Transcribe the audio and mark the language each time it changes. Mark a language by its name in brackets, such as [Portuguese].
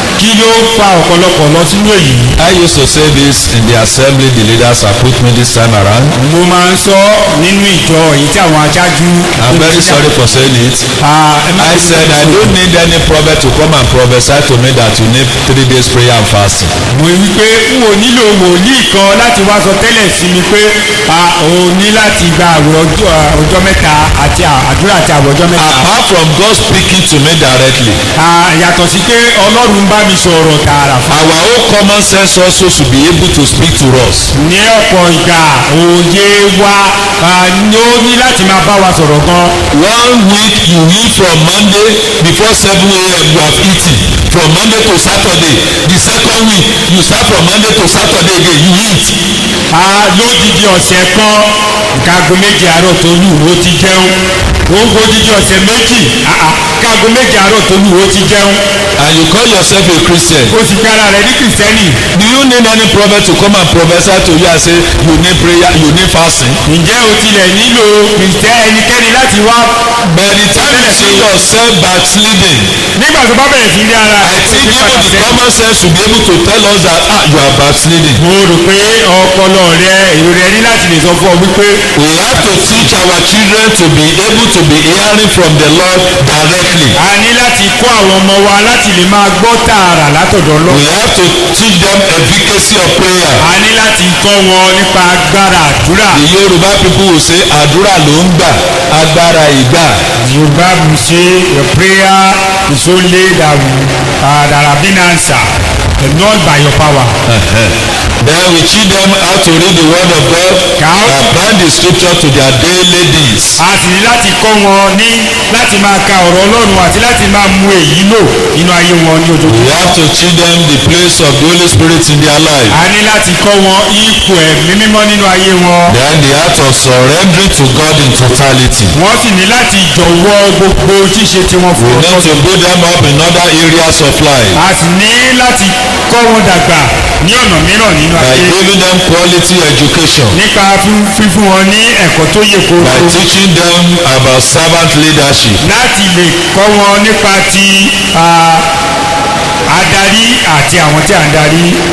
[Yoruba] kí ló fa ọ̀pọ̀lọpọ̀ lọ sínú èyí? [English] I used to say this in the assembly the leaders have put me this time around. [Yoruba] mo máa ń sọ nínú ìjọ èyí tí àwọn aṣáájú. [English] I'm very sorry for saying it. I said I don't need any prophet to come and prophesy to me that you need 3 days prayer and fasting. [Yoruba] mo wí pé n ò nílò wòlíì kan láti wá sọ tẹ́lẹ̀ sí mi pé o ní láti gba àwẹ̀ ọjọ́ mẹ́ta àti àdúrà àti àwẹ̀ ọjọ́ mẹ́ta. [English] Apart from God speaking to me directly. [Yoruba] yàtọ̀ sí pé Ọlọ́run bá mi sọ̀rọ̀ tààrà fún. [English] Our own common sense also should be able to speak to us. [Yoruba] ní ọ̀pọ̀ ìgbà òye wa ni ó ní láti máa bá wa sọ̀rọ̀ gan. [English] 1 week you eat from Monday before 7 a.m. you have eaten from Monday to Saturday. The second week you start from Monday to Saturday again you eat. [Yoruba] lódìdí ọ̀sẹ̀ kan kágo méje àárọ̀ tó lù ó ti jẹun. ó ń gbódìdí ọ̀sẹ̀ méjì kágo méje àárọ̀ tó lù ó ti jẹun. [English] And you call yourself a Christian. [Yoruba] o sì pe ara rẹ ní kìrìsìtẹ́nì. [English] Do you need any prophet to come and prophesy to you and say you need prayer, you need fasting? [Yoruba] ǹjẹ́ o tilẹ̀ nílò ẹnikẹ́ni láti wá. [English] By the time you see yourself backsliding, [Yoruba] nígbà tó bá bẹ̀rẹ̀ sí ní ara [English] I think even the common sense should be able to tell us that you are backsliding. [Yoruba] mo rò pé ọpọlọ rẹ èrò rẹ ní láti lè sọ fún ọ wípé. [English] We have to teach our children to be able to be hearing from the Lord directly. [Yoruba] a ní láti kọ́ àwọn ọmọ wa láti lè máa gbọ́ tààrà látọ̀dọ̀ lọ. [English] We have to teach them efficacy of prayer. [Yoruba] a ní láti kọ́ wọn nípa agbára àdúrà. [English] The Yoruba people will say [Yoruba] àdúrà ló ń gbà agbára ìgbà. [English] Yorùbá will say your prayer is only that have been answered. not by your power. Then we teach them how to read the word of God and bind the scripture to their daily needs. [Yoruba] A sì ní láti kọ́ wọn ní láti máa ka ọ̀rọ̀ Ọlọ́run àti láti máa mú èyí lò nínú ayé wọn ní [English] We [Yoruba] ojoojúmọ́. [English] have to teach them the place of the Holy Spirit in their life. [Yoruba] A ní láti kọ́ wọn ipò ẹ̀mí mímọ́ nínú ayé wọn. [English] Then the act of surrendering to God in totality. [Yoruba] Wọ́n sì ní láti jọ̀wọ́ gbogbo ṣíṣe tí wọ́n [English] We [Yoruba] fún [English] need to build them up in other areas of life [Yoruba] A sì ní láti kọ́ wọn dàgbà ní ọ̀nà mìíràn nínú [English] by [Yoruba] ayé. [English] giving them quality education, [Yoruba] Nípa fífún wọn ní ẹ̀kọ́ tó yè kóró. [English] by teaching them about servant leadership, [Yoruba] Láti lè kọ́ wọn nípa ti adarí àti àwọn tí à ń darí.